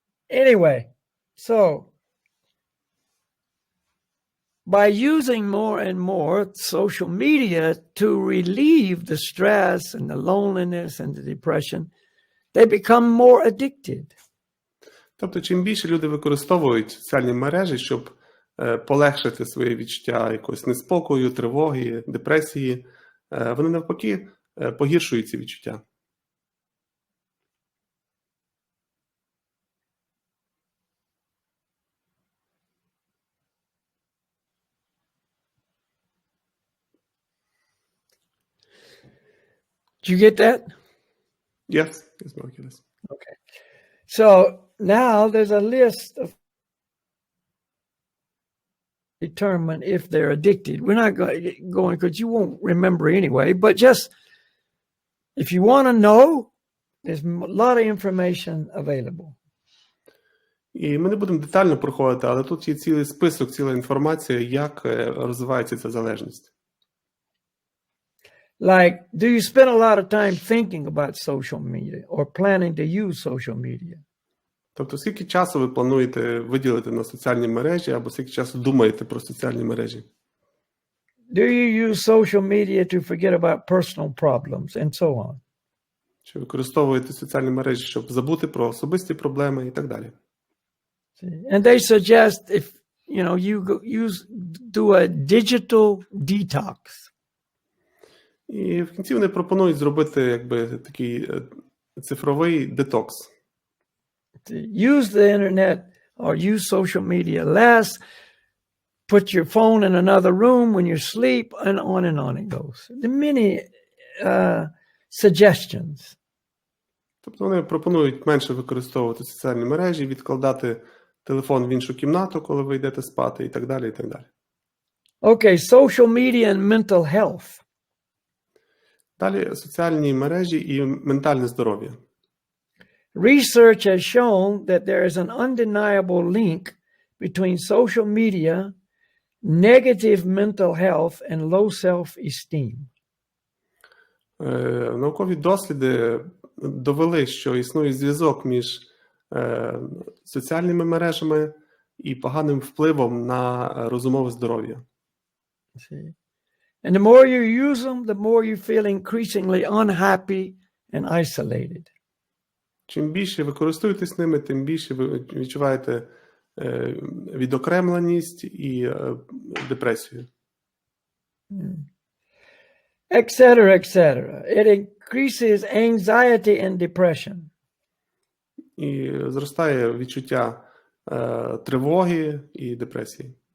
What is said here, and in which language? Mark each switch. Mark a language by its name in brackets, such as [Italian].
[English] Anyway, so by using more and more social media to relieve the stress and the loneliness and the depression, they become more addicted. [Ukrainian] Тобто, чим більше люди використовують соціальні мережі, щоб полегшити своє відчуття якогось неспокою, тривоги, депресії, вони навпаки погіршують ці відчуття. [English] Did you get that? Yes, yes, Marcus. Okay. So now there's a list of determine if they're addicted. We're not going because you won't remember anyway, but just if you want to know, there's a lot of information available. [Ukrainian] І ми не будемо детально проходити, але тут є цілий список, ціла інформація, як розвивається ця залежність. [English] Like, do you spend a lot of time thinking about social media or planning to use social media? [Ukrainian] Тобто, скільки часу ви плануєте виділити на соціальні мережі, або скільки часу думаєте про соціальні мережі? [English] Do you use social media to forget about personal problems and so on? [Ukrainian] Чи використовуєте соціальні мережі, щоб забути про особисті проблеми і так далі? [English] And they suggest if you do a digital detox. [Ukrainian] І в кінці вони пропонують зробити такий цифровий детокс. [English] Use the internet or use social media less. Put your phone in another room when you sleep, and on it goes. There are many suggestions. [Ukrainian] Тобто вони пропонують менше використовувати соціальні мережі, відкладати телефон в іншу кімнату, коли ви йдете спати, і так далі, і так далі. [English] Okay, social media and mental health. [Ukrainian] Далі соціальні мережі і ментальне здоров'я. [English] Research has shown that there is an undeniable link between social media, negative mental health, and low self-esteem. [Ukrainian] Наукові досліди довели, що існує зв'язок між соціальними мережами і поганим впливом на розумове здоров'я. [English] And the more you use them, the more you feel increasingly unhappy and isolated. [Ukrainian] Чим більше ви користуєтесь ними, тим більше ви відчуваєте відокремленість і депресію. [English] Etc., etc. It increases anxiety and depression. [Ukrainian] І зростає відчуття тривоги і депресії.